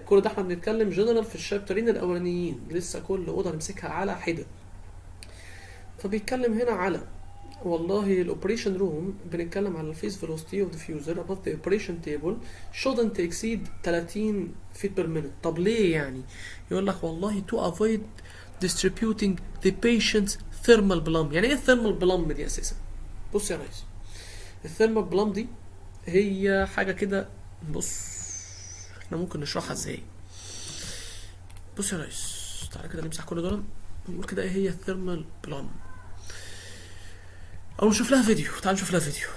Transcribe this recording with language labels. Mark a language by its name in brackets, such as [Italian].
[Arabic] كل ده احنا بنتكلم جنرال في الشابترين الاولانيين، لسه كل اوضه نمسكها على حده. فبيتكلم هنا على والله [English] الاوبريشن روم، [Arabic] بنتكلم على [English] الفيز velocity of diffuser above the operation table shouldn't exceed 30 feet per minute. [Arabic] طب ليه يعني؟ يقول لك والله [English] to avoid distributing the patient's thermal plum. [Arabic] يعني ايه thermal plum دي اساسا؟ بص يا ريس، الثيرمال بلام دي هي حاجه كده. بص احنا ممكن نشرحها ازاي. بص يا ريس تعالى كده نمسح كل دول ونقول كده ايه هي الثيرمال بلام، او نشوف لها فيديو. تعال نشوف لها فيديو.